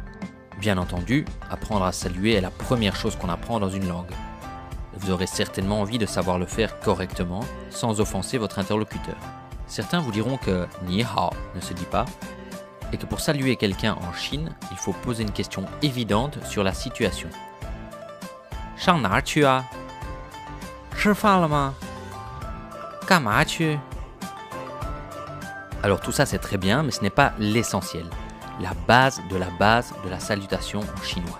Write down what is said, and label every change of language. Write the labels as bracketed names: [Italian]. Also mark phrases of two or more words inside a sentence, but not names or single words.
[French] Bien entendu, apprendre à saluer est la première chose qu'on apprend dans une langue. Vous aurez certainement envie de savoir le faire correctement, sans offenser votre interlocuteur. Certains vous diront que [Chinese] 你好 [French] ne se dit pas, et que pour saluer quelqu'un en Chine, il faut poser une question évidente sur la situation. [Chinese] 上哪儿去啊？吃饭了吗？干嘛去？ [French] Alors tout ça c'est très bien, mais ce n'est pas l'essentiel. La base de la salutation en chinois.